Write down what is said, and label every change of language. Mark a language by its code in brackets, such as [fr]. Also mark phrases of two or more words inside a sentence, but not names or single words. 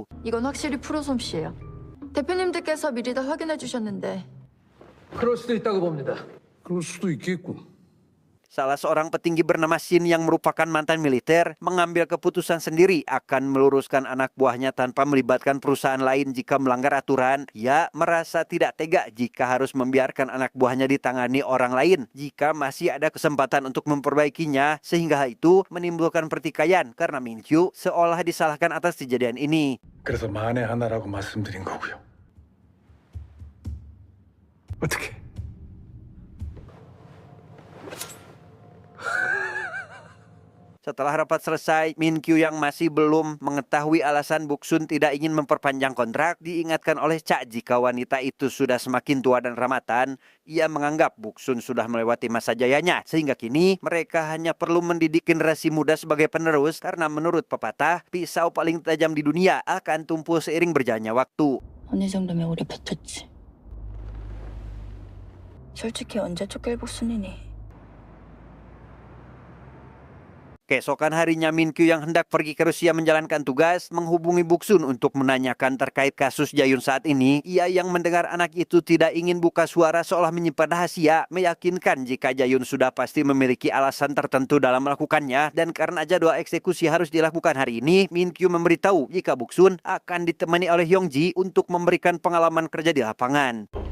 [ko] 이건 확실히 프로 솜씨예요. 대표님들께서 미리 다 확인해 주셨는데. 그럴 수도 있다고 봅니다. 그럴 수도 있겠고. [id] Salah seorang petinggi bernama Shin yang merupakan mantan militer mengambil keputusan sendiri akan meluruskan anak buahnya tanpa melibatkan perusahaan lain jika melanggar aturan. Ia merasa tidak tega jika harus membiarkan anak buahnya ditangani orang lain jika masih ada kesempatan untuk memperbaikinya, sehingga hal itu menimbulkan pertikaian karena Minkyu seolah disalahkan atas kejadian ini. [ko] 그래서 만에 하나라고 말씀드린 거고요. 어떻게? [id] Setelah rapat selesai, Minkyu yang masih belum mengetahui alasan Boksun tidak ingin memperpanjang kontrak diingatkan oleh Cha jika wanita itu sudah semakin tua dan ramatan. Ia menganggap Boksun sudah melewati masa jayanya, sehingga kini mereka hanya perlu mendidik generasi muda sebagai penerus karena menurut pepatah, pisau paling tajam di dunia akan tumpul seiring berjalannya waktu. [ko] 어느 정도면 오래 버텼지. 솔직히 언제 쫓길 복순이니? [id] Keesokan harinya, Minkyu yang hendak pergi ke Rusia menjalankan tugas menghubungi Boksun untuk menanyakan terkait kasus Jayun saat ini. Ia yang mendengar anak itu tidak ingin buka suara seolah menyimpan rahasia, meyakinkan jika Jayun sudah pasti memiliki alasan tertentu dalam melakukannya, dan karena jadwal eksekusi harus dilakukan hari ini, Minkyu memberitahu jika Boksun akan ditemani oleh Yongji untuk memberikan pengalaman kerja di lapangan.